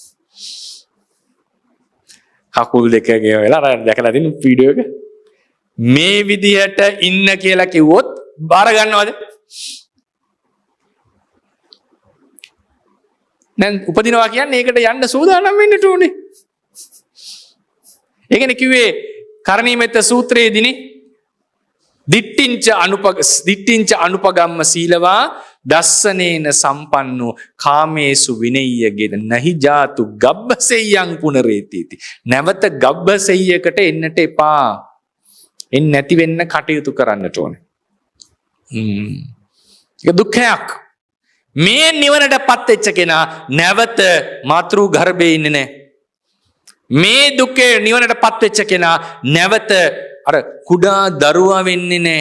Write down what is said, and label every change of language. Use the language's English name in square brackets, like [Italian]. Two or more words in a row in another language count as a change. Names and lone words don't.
[Sinhala] කකුල් දෙක ගෙවලා දැකලා තියෙන වීඩියෝ එක මේ විදිහට ඉන්න කියලා කිව්වොත් බාර ගන්නවද? දැන් උපදිනවා කියන්නේ ඒකට යන්න සූදානම් වෙන්න ඕනේ. ඒකනේ කිව්වේ කරණීයමෙත්ත සූත්‍රයේදීනේ [Pali] දිට්ඨිංච අනුපගම්ම සීලවා දස්සනේන සම්පන්නෝ කාමේසු විනෙය්‍යගෙන නහි ජාතු ගබ්බසෙය්‍යං පුනරේතිති. [Sinhala] නැවත ගබ්බසෙය්‍යකට එන්නට එපා. එන්නේ නැති වෙන්න කටයුතු කරන්නට ඕනේ. ඒක දුක්ඛයක්. මේ නිවනටපත් වෙච්ච කෙනා නැවත මාතෘ ගර්භයේ ඉන්නේ නැහැ. මේ දුකේ නිවනටපත් වෙච්ච කෙනා නැවත අර කුඩා දරුවා වෙන්නේ නැහැ.